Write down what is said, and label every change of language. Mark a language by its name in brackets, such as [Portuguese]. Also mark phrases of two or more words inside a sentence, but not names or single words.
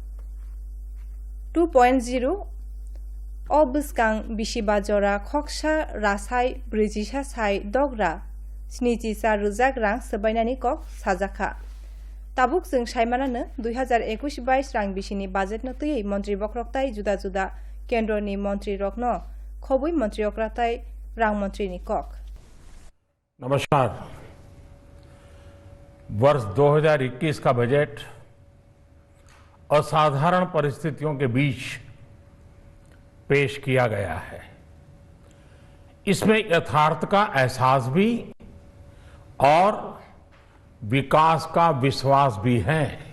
[Bodo] 2.0 अबस्कां बिसिबाजरा खक्सा रासाय ब्रिजिसा साय दग्रा स्निजिसा रुजाक रां सबायनानि कक साजाखा ताबुक जों सायमानानो 2021-22 रां बिसिनि बाजेट न तयै मन्त्री बक्रकताय जुदा जुदा केन्द्रनि मन्त्री रकनो खबै मन्त्री अक्राताय रां मन्त्रीनि कक [Hindi] नमस्कार। वर्ष 2021 का बजट असाधारण परिस्थितियों के बीच पेश किया गया है। इसमें यथार्थ का एहसास भी और विकास का विश्वास भी है।